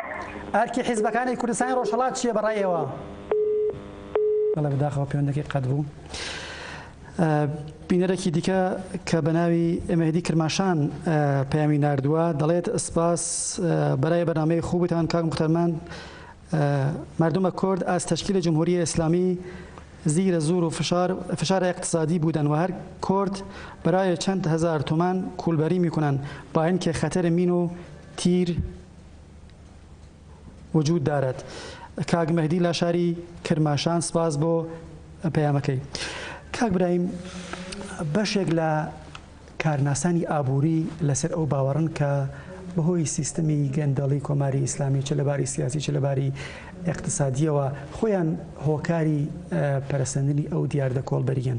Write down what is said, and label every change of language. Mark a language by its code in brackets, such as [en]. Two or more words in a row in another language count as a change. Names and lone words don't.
[ckb] ئەرکی حیزبەکانی کوردستانی ڕۆژهەڵات چییە بەڕایەوە؟ بەڵێ بەداخەوە پەیوەندەکەی قەت بوو. بینەرێکی دیکە کە بە ناوی ئەمەهدی کرماشان پەیامی ناردووە دەڵێت سپاس بەرای بەرنامەی خوبتان کاک موختەرمان [fa] مردمە کورد از تشکیل جمهوری اسلامی زیر زور و فشار اقتصادی بودن و هر کرد برای چند هزار تومان کولبری میکنن با اینکه خطر مین و تیر وجود دارد. [ckb] کاک مهدی لاشاری کرماشان سپاس بۆ پەیامەکەی. کاک برایم بەشێک لە کارناسانی ئابووری لەسەر ئەو باوەڕن کە بەهۆی سیستەمی گەندەڵی کۆماری ئیسلامی چ لەباری سیاسی چ لەباری اقتصادیەوە خۆیان هۆکاری پەرسەندنی ئەو دیاردە کۆڵبەریەن.